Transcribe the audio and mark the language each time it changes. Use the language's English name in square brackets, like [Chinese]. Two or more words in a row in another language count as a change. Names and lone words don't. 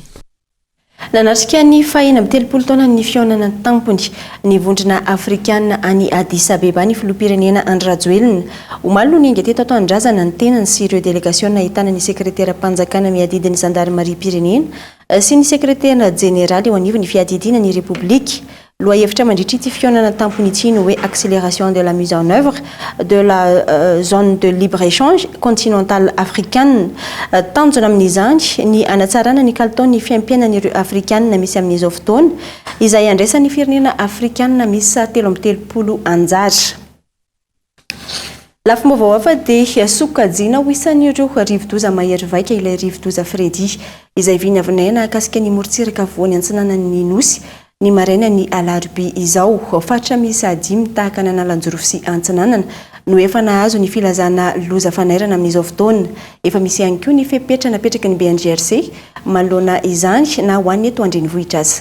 [Malagasy] Nanatrika ny fahina amin'ny 30 taona ny fionana tampony ny vondrona afrikana any Addis Abeba ny filoham-pirenena Andry Rajoelina omaly ny inga teto ato andrazana ny tenany sy ireo délégation nahitana ny sekretera mpanjakana miadidin'ny gendarmerie-pirenena sy ny sekretera général eo anivon'ny fiadidina ny république loa hevitra mandritry ity fionana tampony ity no hoe [French] accélération de la mise en œuvre de la zone de libre-échange continentale africaine [Malagasy] tanjona amin'izany ny anatsarana ny kalitaony fiampianan'ireo afrikanina misy amin'izao fotoana izay andraisan'ny firenena afrikanina misy 330 anjara lafo vaovao hafa dia sokajiana ho isan'ireo rivodoza mahery vaika ilay rivodoza Fevrier izay viny avinaina akasika ny morotsiraka voany antsinanan'ny nosy ny maraina ny alarobia izao fatra misy 5 tahaka ny analanjorofo sy antsinanana no efa nahazo ny filazana loza fanairana amin'izao fotoana efa misy ihany koa ny fepetra napetraka ny BNGRC manoloana izany na ho an'ny eto andrenivohitra aza.